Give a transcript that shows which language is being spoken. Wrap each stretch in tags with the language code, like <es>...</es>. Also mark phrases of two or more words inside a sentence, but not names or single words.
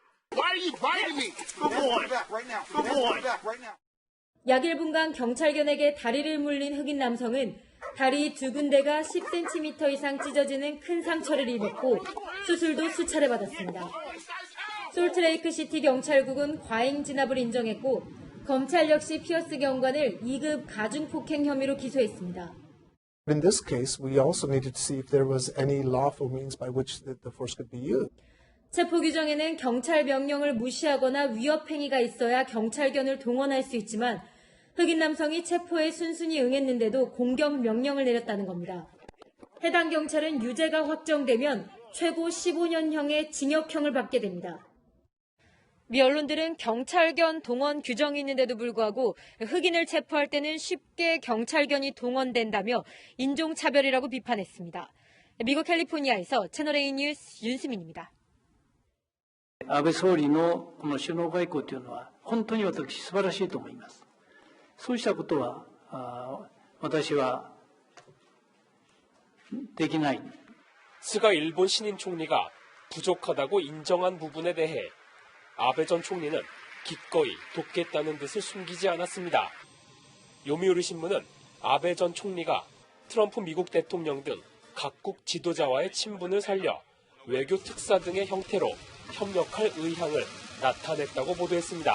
<ko>약 1분간 경찰견에게 다리를 물린 흑인 남성은 다리 두 군데가 10cm 이상 찢어지는 큰 상처를 입었고 수술도 수차례 받았습니다. 솔트레이크 시티 경찰국은 과잉 진압을 인정했고 검찰 역시 피어스 경관을 2급 가중폭행 혐의로 기소했습니다.</ko> <en>In this case, we also needed to see if there was any lawful means by which the force could be used.</en> <ko>체포 규정에는 경찰 명령을 무시하거나 위협 행위가 있어야 경찰견을 동원할 수 있지만 흑인 남성이 체포에 순순히 응했는데도 공격 명령을 내렸다는 겁니다. 해당 경찰은 유죄가 확정되면 최고 15년형의 징역형을 받게 됩니다. 미 언론들은 경찰견 동원 규정이 있는데도 불구하고 흑인을 체포할 때는 쉽게 경찰견이 동원된다며 인종차별이라고 비판했습니다. 미국 캘리포니아에서 채널A 뉴스 윤수민입니다.</ko> <ja>安倍総理のこの首脳外交というのは本当に私素晴らしいと思います。そうしたことは私はできない。</ja> <ko>스가 일본 신임 총리가 부족하다고 인정한 부분에 대해 아베 전 총리는 기꺼이 돕겠다는 뜻을 숨기지 않았습니다. 요미우리 신문은 아베 전 총리가 트럼프 미국 대통령 등 각국 지도자와의 친분을 살려 외교 특사 등의 형태로 협력할 의향을 나타냈다고 보도했습니다.</ko>